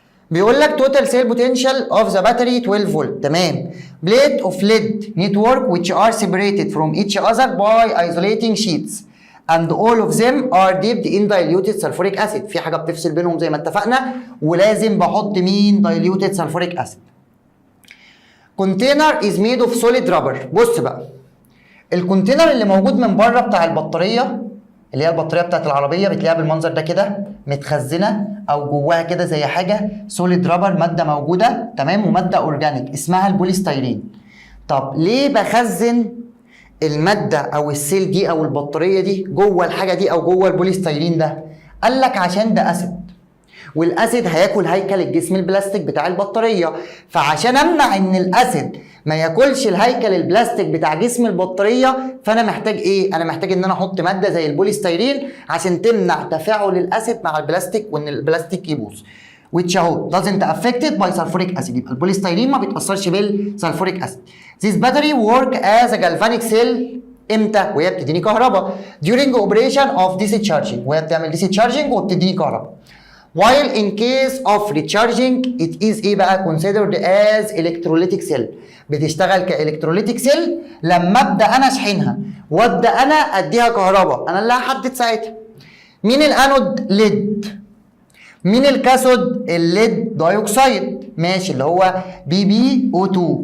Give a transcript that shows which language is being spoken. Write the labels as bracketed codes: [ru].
[ar] بيقول لك [en] total cell potential of the battery 12 volt. [ar] تمام. [en] plate of lead network which are separated from each other by isolating sheets and all of them are dipped in diluted sulfuric acid. [ar] في حاجه بتفصل بينهم زي ما اتفقنا، ولازم بحط مين؟ [en] diluted sulfuric acid. container is made of solid rubber. [ar] بص بقى، الكونتينر اللي موجود من بره بتاع البطاريه، اللي هي البطاريه بتاعت العربيه، بتلاقيها بالمنظر ده كده متخزنه، او جواها كده زي حاجه سوليد رابر، ماده موجوده تمام، وماده اورجانيك اسمها البوليستيرين. طب ليه بخزن الماده او السيل دي او البطاريه دي جوه الحاجه دي او جوه البوليستيرين ده؟ قال لك عشان ده اسيد، والاسيد هياكل هيكل الجسم البلاستيك بتاع البطاريه، فعشان امنع ان الاسيد ما ياكلش الهيكل البلاستيك بتاع جسم البطاريه، فانا محتاج ايه؟ انا محتاج ان انا احط ماده زي البوليستيرين عشان تمنع تفاعل الاسيد مع البلاستيك وان البلاستيك يبوظ. [en] which اهو doesn't affected by sulfuric acid. [ar] يبقى البوليستيرين ما بيتاثرش بالسلفوريك اسيد. [en] This battery work as a galvanic cell [ar] امتى؟ وهي بتديني كهرباء [en] during operation of discharging، [ar] وهي بتعمل [en] discharging [ar] وبتديني كهرباء. [en] while in case of recharging it is [ar] ايه بقى؟ [en] considered as electrolytic cell. [ar] بتشتغل كالكتروليتيك سيل لما ابدا انا اشحنها وابدا انا اديها كهرباء، انا اللي هحدد ساعتها. مين الانود؟ ليد. مين الكاثود؟ الليد دايوكسيد، ماشي، اللي هو BbO2.